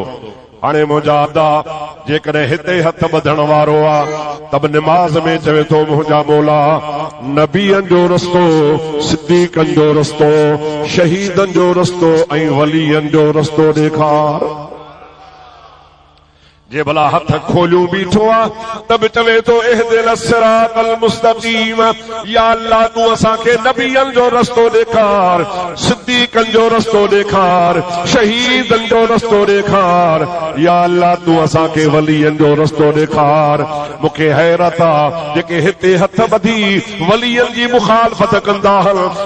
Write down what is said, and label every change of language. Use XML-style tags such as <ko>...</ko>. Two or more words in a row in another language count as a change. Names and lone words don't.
<sd>हाणे मुंहिंजा अदा जेकॾहिं हिते हथ ॿधण वारो आहे त बि नमाज में चवे थो मुंहिंजा मौला नबियनि जो रस्तो, सिद्दीक़नि जो रस्तो, शहीदनि जो रस्तो ऐं वलियनि जो रस्तो ॾेखार। जे भला हथ खोलियूं बीठो आहे त बि चवे थो</sd> <ar>اهدنا الصراط المستقيم.</ar> <sd>या अल्लाह तू असांखे नबियनि जो रस्तो ॾेखार, सिद्दीक़नि जो रस्तो ॾेखार, शहीदनि जो रस्तो ॾेखार। या अल्लाह तू असांखे वलियनि जो रस्तो ॾेखार। मूंखे हैरत आहे जेके हिते हथ ॿधी वलियनि जी मुखालफ़त कंदा आहिनि।</sd>